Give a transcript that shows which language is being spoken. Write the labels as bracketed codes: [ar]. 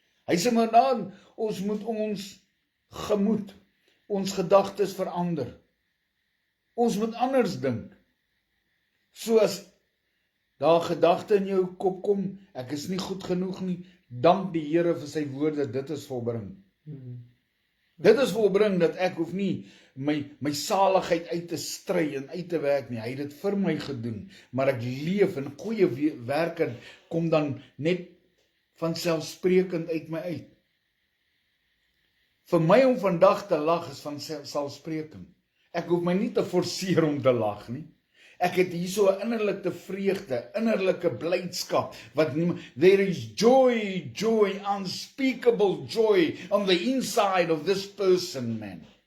[af] Hy sê maar dan, ons moet ons gemoed, ons gedagtes verander. Ons moet anders dink. Soos daar gedagte in jou kop kom, ek is nie goed genoeg nie, dank die Here vir sy woorde, dit is volbring. Dit is volbring dat ek hoef nie my saligheid uit te stry en uit te werk nie. Hy het dit vir my gedoen, maar ek leef en goeie werke kom dan net vanselfsprekend uit my uit. Vir my om vandag te lag is vanselfsprekend. Ek hoef my nie te forceer om te lag nie. Ek het hier so 'n innerlike vreugde, innerlike blydskap, [en] there is joy, unspeakable joy on the inside of this person, man.